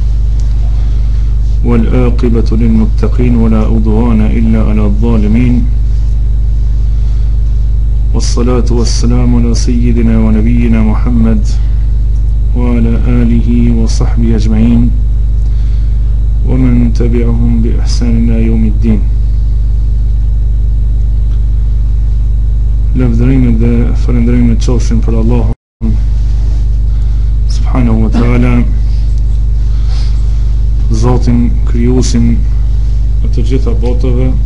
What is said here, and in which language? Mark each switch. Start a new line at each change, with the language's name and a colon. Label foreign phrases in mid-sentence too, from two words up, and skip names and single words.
Arabic: والعاقبة للمتقين ولا عدوان إلا على الظالمين والصلاة والسلام على سيدنا ونبينا محمد وعلى آله وصحبه أجمعين ومن تبعهم بإحسان إلى يوم الدين.
Albanian: Lavdërimet dhe falënderimet qofshin për Allahun
Arabic: سبحانه وتعالى,
Albanian: Zotin krijuesin e të gjitha botëve.